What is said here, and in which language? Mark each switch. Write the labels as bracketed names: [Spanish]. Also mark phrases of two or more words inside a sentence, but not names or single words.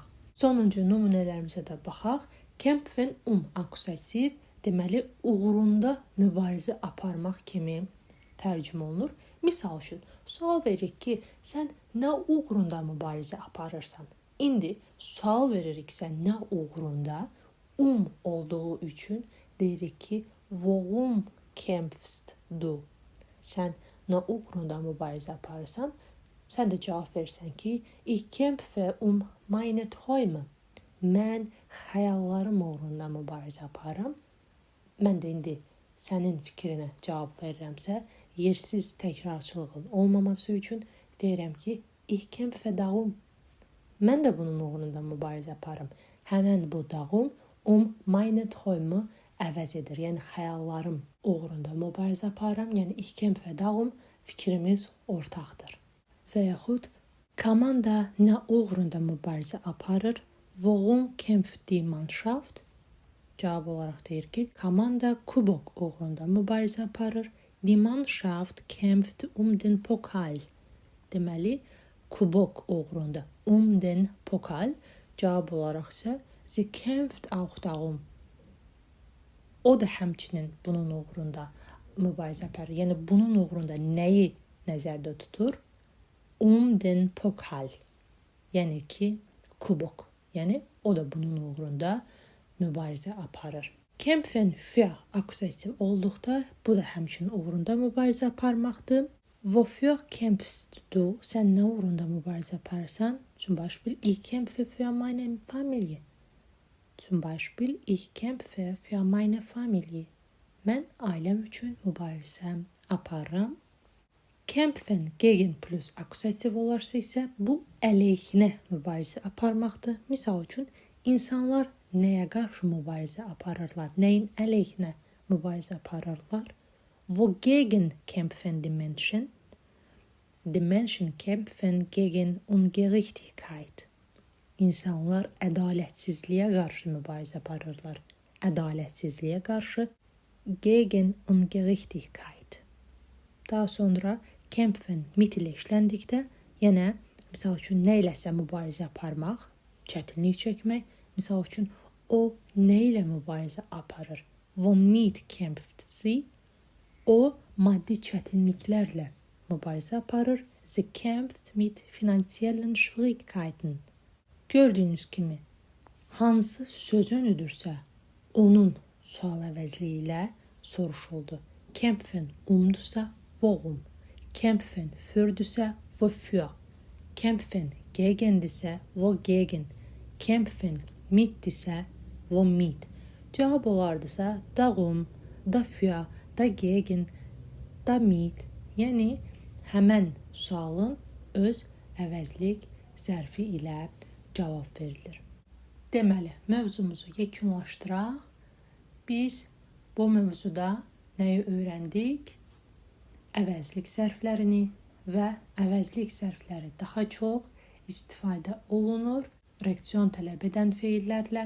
[Azerbaijani] Sonuncu nümunələrimizə də baxaq. Kämpfen akusativ deməli uğrunda mübarizə aparmaq kimi tərcümə olunur. Misal üçün, sual veririk ki, sən nə uğrunda mübarizə aparırsan? İndi sual veririksə nə uğrunda, olduğu üçün deyirik ki, [German] worum kämpfst du? [Azerbaijani] Sən nə uğrunda mübarizə aparırsan? Sən də cavab versən ki, [German] ich kämpfe meine Träume. [Azerbaijani] Mən xəyallarım uğrunda mübarizə aparıram. Mən də indi sənin fikrinə cavab verirəmsə, yersiz təkrarçılığın olmaması üçün deyirəm ki, [German] ich kämpfe darum. [Azerbaijani] Mən də bunun uğrunda mübarizə aparıram. Həmən bu [German] darum meine Träume [Azerbaijani] əvəz edir. Yəni xəyallarım uğrunda mübarizə aparıram. Yəni [German] ich kämpfe darum [Azerbaijani] fikrimiz ortaqdır. Və yaxud komanda nə uğrunda mübarizə aparır? [German] Worum kämpft die Mannschaft? [Azerbaijani] Cavab olaraq deyir ki, komanda kubok uğrunda mübarizə aparır. [German] Die Mannschaft kämpft den Pokal. [Azerbaijani] Deməli, kubok uğrunda [German] den Pokal. [Azerbaijani] Cavab olaraq isə [German] sie kämpft auch darum. [Azerbaijani] O da həmçinin bunun uğrunda mübarizə aparır. Yəni bunun uğrunda nəyi nəzərdə tutur? [German] Den Pokal. [Azerbaijani] Yəni ki, kubok. Yəni o da bunun uğrunda mübarizə aparır. [German] Kämpfen für [Azerbaijani] akusativ olduqda bu da həmçinin uğrunda mübarizə aparmaqdır. [German] Wofür kämpfst du? [Azerbaijani] Sən nə uğrunda mübarizə aparırsan? [German] Zum Beispiel ich kämpfe für meine Familie. Zum Beispiel ich kämpfe für meine Familie. [Azerbaijani] Mən ailəm üçün mübarizə aparıram. [German] Kämpfen gegen [Azerbaijani] plus akusativ olarsa isə bu əleyhinə mübarizə aparmaqdır. Misal üçün insanlar nəyə qarşı mübarizə aparırlar? Nəyin əleyhinə mübarizə aparırlar? [German] Wogegen kämpfen die Menschen? Die Menschen kämpfen gegen Ungerechtigkeit. [Azerbaijani] İnsanlar ədalətsizliyə qarşı mübarizə aparırlar. Ədalətsizliyə qarşı [German] gegen Ungerechtigkeit. [Azerbaijani] Daha sonra [German] kämpfen mit [Azerbaijani] ilə işləndikdə, yəni misal üçün nə iləsə mübarizə aparmaq, çətinlik çəkmək. Misal üçün o nə ilə mübarizə aparır? [German] Womit kämpft sie? [Azerbaijani] O maddi çətinliklərlə mübarizə aparır. [German] Sie kämpft mit finanziellen Schwierigkeiten. [Azerbaijani] Gördüyünüz kimi, hansı söz önüdürsə, onun sual əvəzliyi ilə soruşuldu. [German] Kämpfen umdursa, worum? Kämpfen fürdüsə, wofür? Kämpfen gegendirsə, wogegen? Kämpfen mitdirsə, womit? [Azerbaijani] Cavab olardısa, [German] darum, dafür, dagegen, damit. [Azerbaijani] Yəni, həmən sualın öz əvəzlik zərfi ilə cavab verilir. Deməli, mövzumuzu yekunlaşdıraq. Biz bu mövzuda nəyi öyrəndik? Əvəzlik zərflərini və əvəzlik zərfləri daha çox istifadə olunur reaksiyon tələb edən feillərlə.